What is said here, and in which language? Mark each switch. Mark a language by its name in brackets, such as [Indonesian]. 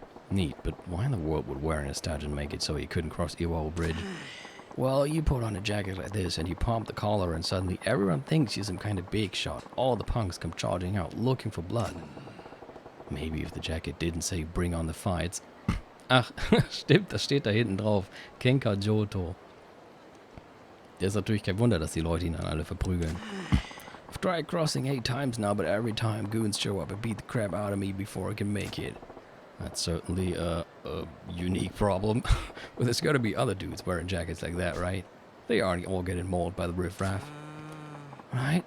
[English] Neat, but why in the world would wearing a dudgeon make it so you couldn't cross aRdW bridge? Well, you put on a jacket like this and you pump the collar and suddenly everyone thinks you're some kind of big shot. All the punks come charging out looking for blood. Maybe if the jacket didn't say bring on the fights. [German] Ach, stimmt, das steht da hinten drauf. Kenka Johto. Der ist natürlich kein Wunder, dass die Leute ihn dann alle verprügeln. [English] I've tried crossing 8 times now, but every time goons show up and beat the crap out of me before I can make it. That's certainly a unique problem. Well, there's gotta be other dudes wearing jackets like that, right? They aren't all getting mauled by the riffraff. Right?